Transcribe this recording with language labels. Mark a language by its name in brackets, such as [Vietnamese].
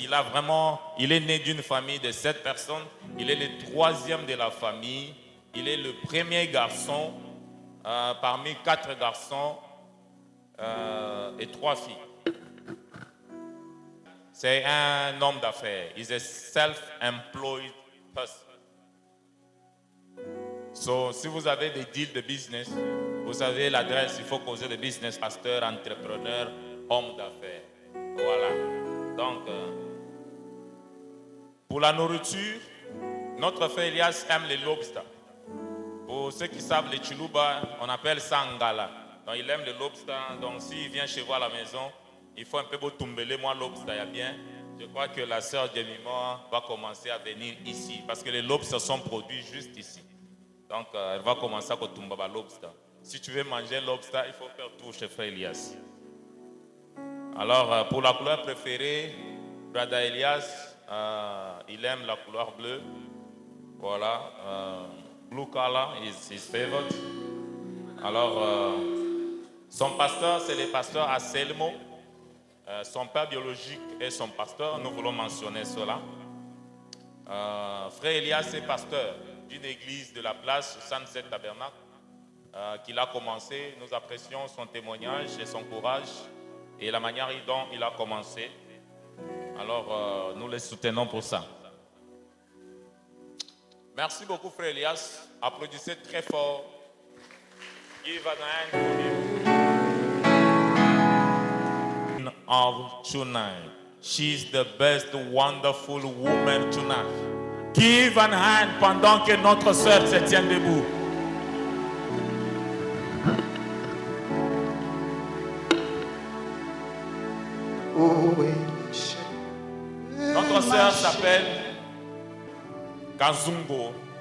[French] Il est né d'une famille de 7 personnes. Il est le 3e de la famille. Il est le premier garçon parmi 4 garçons et 3 filles. C'est un homme d'affaires. [English] He's a self-employed person. [French] So, si vous avez des deals de business, vous avez l'adresse, il faut causer de business, pasteur, entrepreneur, homme d'affaires. Voilà. Donc, pour la nourriture, notre frère Elias aime les lobsters. Pour ceux qui savent les chiluba, on appelle ça ngala. Donc, il aime les lobsters. Donc, s'il vient chez vous à la maison, il faut un peu tumbele. Moi, lobster, il y a bien. Je crois que la sœur Jemima va commencer à venir ici. Parce que les lobsters sont produits juste ici. Donc, elle va commencer à tomber le lobster. Si tu veux manger lobster, il faut faire tout chez Frère Elias. Alors, pour la couleur préférée, Brother Elias, il aime la couleur bleue. Voilà. [English] Blue color is his favorite. [French] Alors, son pasteur, c'est le pasteur Anselmo. Son père biologique est son pasteur. Nous voulons mentionner cela. Frère Elias est pasteur d'une église de la place Sunset Tabernacle qu'il a commencé. Nous apprécions son témoignage et son courage et la manière dont il a commencé. Alors, nous les soutenons pour ça. Merci beaucoup, Frère Elias. Applaudissez très fort. [English] Give an hand to him. Of tonight. She's the best, wonderful woman tonight. Give an hand [French] pendant que notre sœur se tient debout. Notre sœur s'appelle Kazungo.